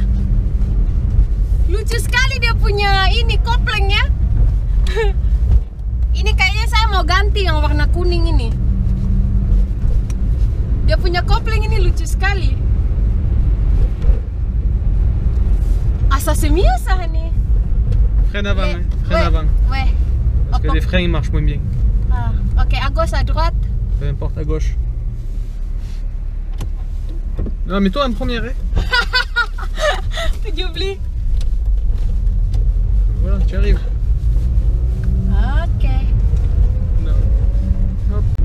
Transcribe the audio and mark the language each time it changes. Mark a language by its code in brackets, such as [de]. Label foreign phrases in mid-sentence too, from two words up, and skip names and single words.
[id] Lucu sekali dia punya ini kopleng ya. Ini kayaknya saya mau ganti yang warna kuning ini. Dia punya kopleng ini lucu sekali. Asa semia ça nih. [fr] Freine avant, freine avant. Ouais. Parce que les freins ils marchent moins bien. Ok, à gauche, à droite. Peu importe, à gauche. Non, mais toi en première. J'oublie. Voilà, tu arrives. Ok. Non. Hop.